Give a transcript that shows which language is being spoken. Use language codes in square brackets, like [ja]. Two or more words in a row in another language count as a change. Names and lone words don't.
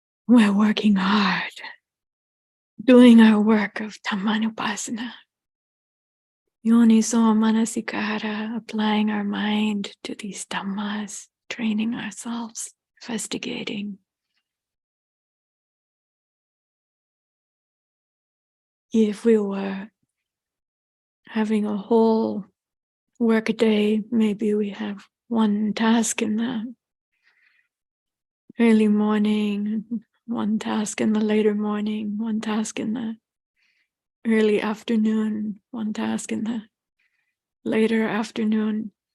[en] we're working hard, doing our work of Dhammānupassanā. [pi] Yoniso manasikara, [en] applying our mind to these dhammas, training ourselves, investigating. If we were having a whole work day, maybe we have one task in the early morning, one task in the later morning, one task in the early afternoon, one task in the later afternoon.